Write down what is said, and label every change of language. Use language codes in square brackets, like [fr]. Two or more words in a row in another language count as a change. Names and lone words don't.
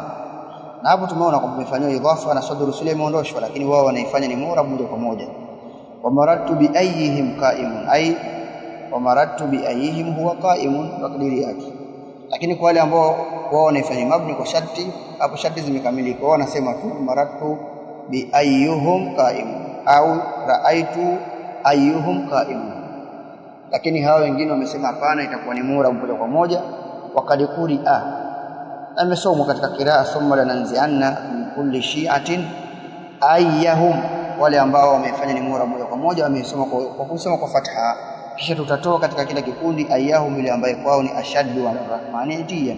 [sw] Na hapo tumeona kwamba imefanywa idhafa na [ar] صدر الصلة [sw] imeondoshwa, lakini wao wanaifanya ni murabu moja kwa moja. [ar] ومررت بأيهم قائم، أي ومررت بأيهم هو قائم, [sw] takdiri yake. Lakini kwa wale ambao wao wanaifanya mabni kwa sharti, hapo sharti zimekamilika, wao wanasema tu [ar] مررت بأيهم قائم [sw] au [ar] رأيت أيهم قائم. [sw] Lakini hao wengine wamesema hapana, itakuwa ni murabu moja kwa moja. Wakadikuri amesomwa katika kiraa [ar] ثم لننزعن من كل شيعة أيهم, [sw] wale ambao wamefanya ni murabu moja kwa moja wamesoma kwa kusoma kwa fatha, kisha tutatoa katika kila kikundi ayyahum ile ambaye kwao ni [ar] أشد ورحمانيا.